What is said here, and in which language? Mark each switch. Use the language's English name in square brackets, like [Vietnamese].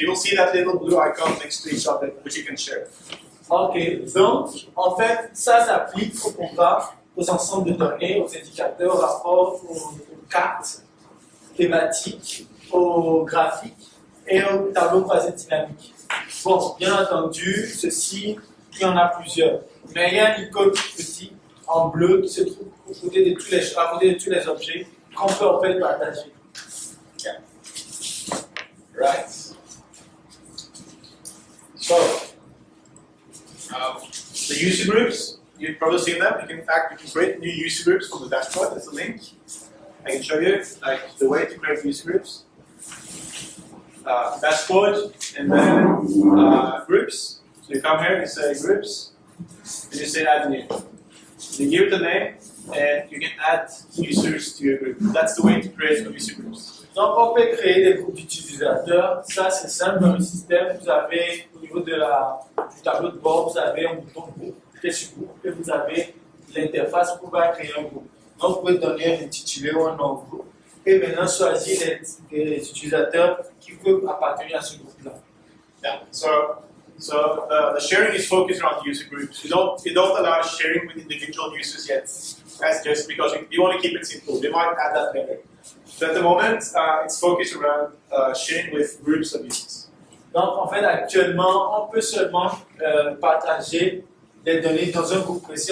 [English] You will see that little blue icon next to each object, which you can share. [French] Ok, donc en fait, ça s'applique au programme, aux ensembles de données, aux indicateurs, aux rapports, aux cartes thématiques, aux graphiques et aux tableaux croisés dynamiques. Bon, bien entendu, ceci, il y en a plusieurs. Mais il y a une icône petit en bleu qui se trouve à côté de tous les objets qu'on peut en fait partager. [English] Yeah. Right. So, the user groups, you've probably seen them. You can create new user groups from the dashboard. There's a link. I can show you like the way to create user groups. Dashboard and then groups. So you come here and you say groups, and you say add new. You give it a name, and you can add users to your group. That's the way to create user groups. [French] Donc, on peut créer des groupes d'utilisateurs. Ça, c'est simple dans le système. Vous avez, au niveau du tableau de bord, vous avez un bouton groupe, cliquez sur groupe, et vous avez l'interface pour pouvoir créer un groupe. Donc, vous pouvez donner un intitulé ou un nom au groupe. Et maintenant, choisir les utilisateurs qui peuvent appartenir à ce groupe-là. [English] Yeah. So the sharing is focused around user groups. You don't allow sharing with individual users yet. That's just because you want to keep it simple. We might add that later. So at the moment, it's focused around sharing with groups of users. [French] Donc, en fait, actuellement, on peut seulement partager les données dans un groupe précis.